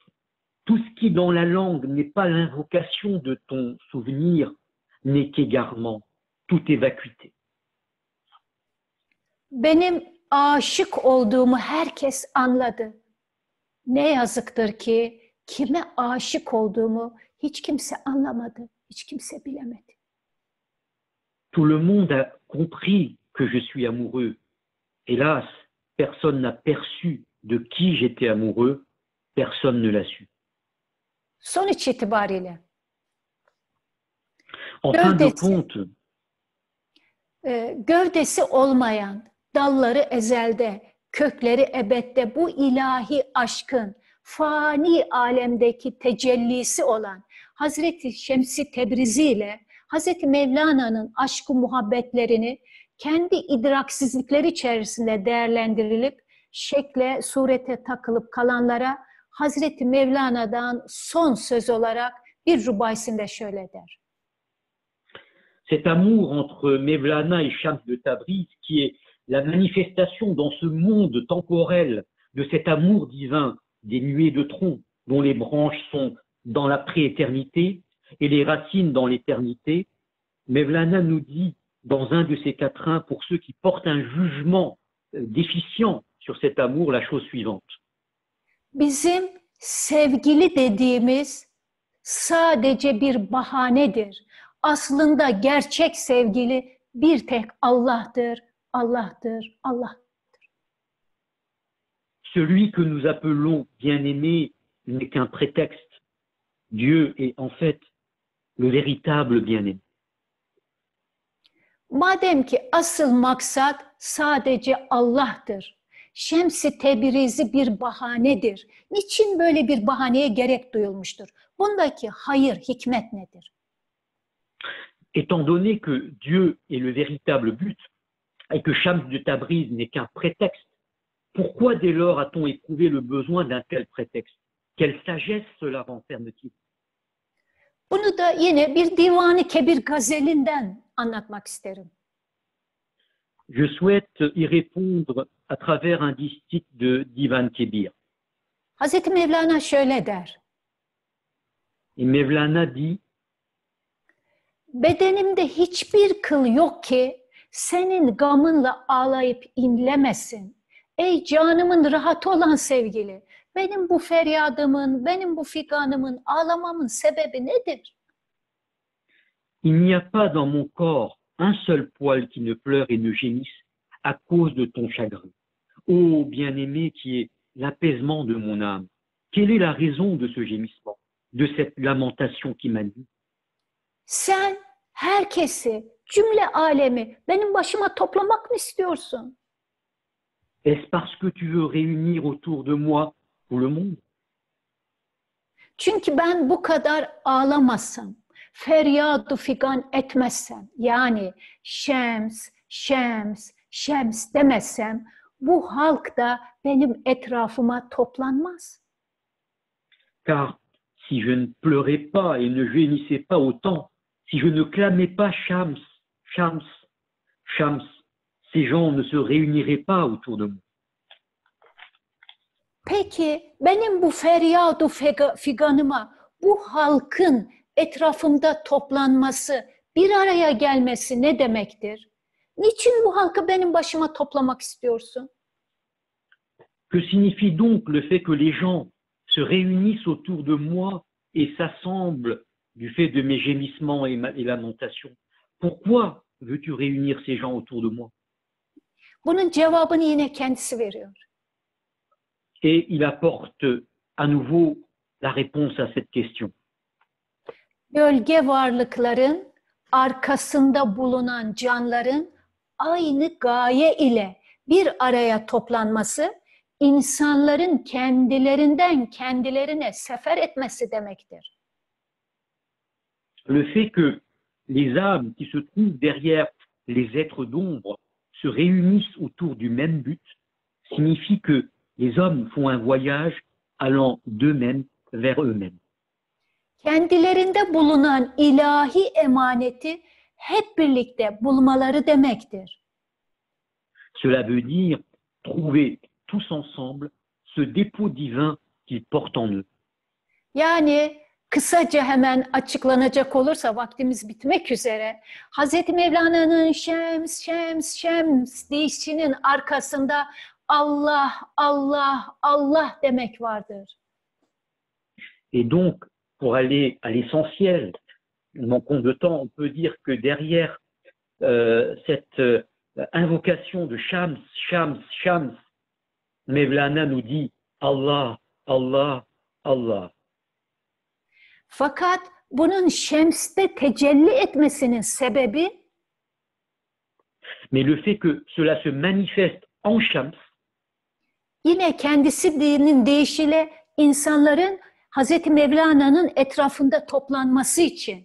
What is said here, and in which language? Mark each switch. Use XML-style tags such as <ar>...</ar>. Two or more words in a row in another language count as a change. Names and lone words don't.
<fr>Tout ce qui dans la langue n'est pas l'invocation de ton souvenir n'est qu'égarement, tout est vacuité.</fr> <tr>Benim aşık olduğumu herkes anladı. Ne yazıktır ki kime aşık olduğumu hiç kimse anlamadı, hiç kimse bilemedi.</tr> <fr>Tout le monde a compris que je suis amoureux. Hélas, personne n'a perçu de qui j'étais amoureux, personne ne l'a su.</fr> <tr>Sonuç itibariyle</tr> <fr>En fin de compte,</fr> <tr>gövdesi olmayan, dalları ezelde, kökleri ebedde bu ilahi aşkın fani alemdeki tecellisi olan Hazreti Şems-i Tebrizi ile Hazreti Mevlana'nın aşk-ı muhabbetlerini kendi idraksizlikleri içerisinde değerlendirilip şekle, surete takılıp kalanlara Hazreti Mevlana'dan son söz olarak bir rubaisinde şöyle der.</tr> <fr>cet amour entre Mevlana et Shams de Tabriz, qui est la manifestation dans ce monde temporel de cet amour divin des nuées de tronc, dont les branches sont dans la prééternité et les racines dans l'éternité, Mevlana nous dit dans un de ses quatrains, pour ceux qui portent un jugement déficient sur cet amour, la chose suivante.</fr> <tr>Bizim sevgili dediğimiz sadece bir bahanedir. Aslında gerçek sevgili bir tek Allah'tır, Allah'tır, Allah'tır.</tr> <fr>Celui que nous appelons bien-aimé n'est qu'un prétexte. Dieu est en fait le véritable bien-aimé.</fr> <tr>Madem ki asıl maksat sadece Allah'tır, Şems-i Tebrizi bir bahanedir. Niçin böyle bir bahaneye gerek duyulmuştur? Bundaki hayır, hikmet nedir?</tr> <fr>Étant donné que Dieu est le véritable but et que Shams de Tabriz n'est qu'un prétexte, pourquoi dès lors a-t-on éprouvé le besoin d'un tel prétexte? Quelle sagesse cela renferme-t-il?</fr> <tr>Bunu da yine bir Divan-ı Kebir gazelinden anlatmak isterim.</tr> <fr>Je souhaite y répondre à travers un distique de Divan Kebir.</fr> <tr>Hazreti Mevlana şöyle der.</tr> <fr>Et Mevlana dit:</fr> <tr>Bedenimde hiçbir kıl yok ki senin gamınla ağlayıp inlemesin. Ey canımın rahatı olan sevgili, benim bu feryadımın, benim bu figanımın, ağlamamın sebebi nedir?</tr> <fr>Il n'y a pas dans mon corps un seul poil qui ne pleure et ne gémisse à cause de ton chagrin. Ô bien-aimé qui est l'apaisement de mon âme, quelle est la raison de ce gémissement, de cette lamentation qui m'anime?</fr> <tr>Sen herkesi, cümle alemi benim başıma toplamak mı istiyorsun?</tr> <fr>Est-ce parce que tu veux réunir autour de moi tout le monde?</fr> <tr>Çünkü ben bu kadar ağlamasam, feryadu figan etmezsem, yani Şems, Şems, Şems demezsem, bu halk da benim etrafıma toplanmaz.</tr> <fr>Car si je ne pleurais pas et ne gémissais pas autant, si je ne clamais pas Shams, Shams, Shams, ces gens ne se réuniraient pas autour de moi.</fr> <tr>Peki benim bu feryadu figanıma, bu halkın etrafımda toplanması, bir araya gelmesi ne demektir? Niçin bu halkı benim başıma toplamak istiyorsun?</tr> <fr>Que signifie donc le fait que les gens se réunissent autour de moi et s'assemblent du fait de mes gémissements et lamentations? Pourquoi veux-tu réunir ces gens autour de moi?</fr> <tr>Bunun cevabını yine kendisi veriyor.</tr> <fr>Et il apporte à nouveau la réponse à cette question.</fr> <tr>Gölge varlıkların, arkasında bulunan canların aynı gaye ile bir araya toplanması, insanların kendilerinden kendilerine sefer etmesi demektir.</tr> <fr>Le fait que les âmes qui se trouvent derrière les êtres d'ombre se réunissent autour du même but signifie que les hommes font un voyage allant d'eux-mêmes vers eux-mêmes.</fr> <tr>Kendilerinde bulunan ilahi emaneti hep birlikte bulmaları demektir.</tr> <fr>Cela veut dire trouver tous ensemble ce dépôt divin qu'ils portent en eux.</fr> <tr>Yani kısaca hemen açıklanacak olursa vaktimiz bitmek üzere. Hazreti Mevlana'nın Şems, Şems, Şems deyişinin arkasında Allah, Allah, Allah demek vardır.</tr> <fr>Et donc, pour aller à l'essentiel, manquons de temps, on peut dire que derrière cette invocation de Shams, Shams, Shams, Mevlana nous dit Allah, Allah, Allah.</fr> <tr>Fakat bunun Şems'te tecelli etmesinin sebebi</tr> <fr>Mais le fait que cela se manifeste en Shams,</fr> <tr>yine kendisinin deyişiyle insanların Hazreti Mevlana'nın etrafında toplanması için.</tr>